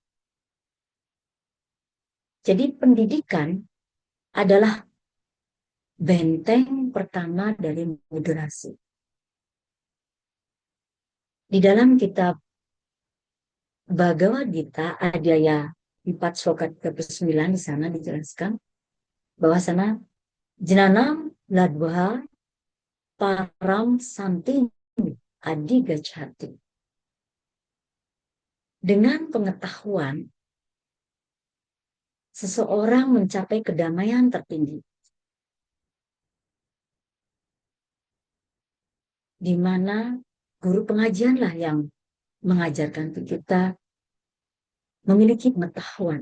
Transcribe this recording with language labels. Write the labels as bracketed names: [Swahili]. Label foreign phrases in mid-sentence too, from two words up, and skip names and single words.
[Indonesian] Jadi pendidikan adalah benteng pertama dari moderasi. Di dalam kitab Bhagavad Gita, Adhyaya 4 sloka 39 di sana dijelaskan bahwa [Sanskrit] sana Jnanam ladvaha param santi adi gacchati. [Indonesian] Dengan pengetahuan, seseorang mencapai kedamaian tertinggi, di mana guru pengajianlah yang mengajarkan kita memiliki pengetahuan.